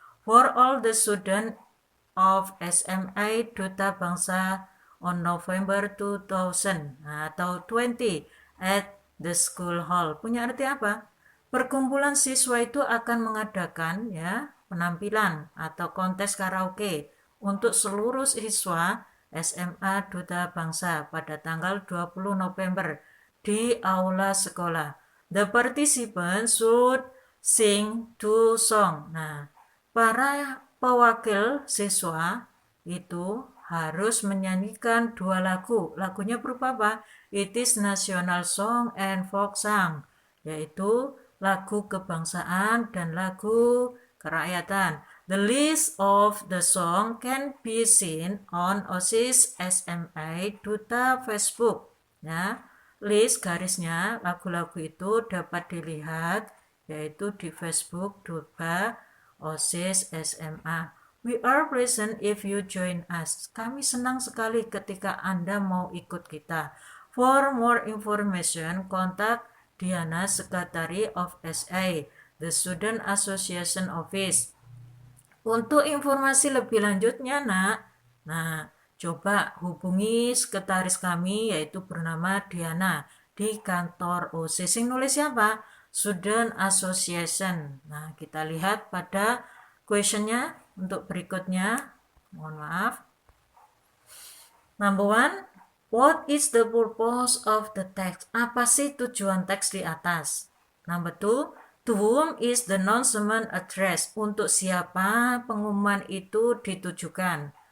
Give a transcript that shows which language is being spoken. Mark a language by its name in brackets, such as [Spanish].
[English] For all the student of SMA Duta Bangsa on November 2000 [Indonesian] atau 20 [English] at the school hall. [Indonesian] Punya arti apa? Perkumpulan siswa itu akan mengadakan ya penampilan atau kontes karaoke untuk seluruh siswa SMA Duta Bangsa pada tanggal 20 November di aula sekolah. [English] The participants should sing 2 songs. [Indonesian] Nah, para pewakil siswa itu harus menyanyikan 2 lagu. Lagunya berupa apa? [English] It is national song and folk song, [Indonesian] yaitu lagu kebangsaan dan lagu kerakyatan. [English] The list of the song can be seen on OSIS SMA Duta Facebook. [Indonesian] Ya, list garisnya lagu-lagu itu dapat dilihat yaitu di Facebook Duta OSIS SMA. [English] We are present if you join us. [Indonesian] Kami senang sekali ketika Anda mau ikut kita. [English] For more information, contact Diana, Secretary of SA, the Student Association Office. [Indonesian] Untuk informasi lebih lanjutnya, Nak, coba hubungi sekretaris kami yaitu bernama Diana di kantor OSIS. Sing nulis siapa? Student Association. Nah, kita lihat pada questionnya untuk berikutnya. Mohon maaf. [English] Number 1, what is the purpose of the text? [Indonesian] Apa sih tujuan teks di atas? [English] Number 2, to whom is the announcement addressed? [Indonesian] Untuk siapa pengumuman itu ditujukan?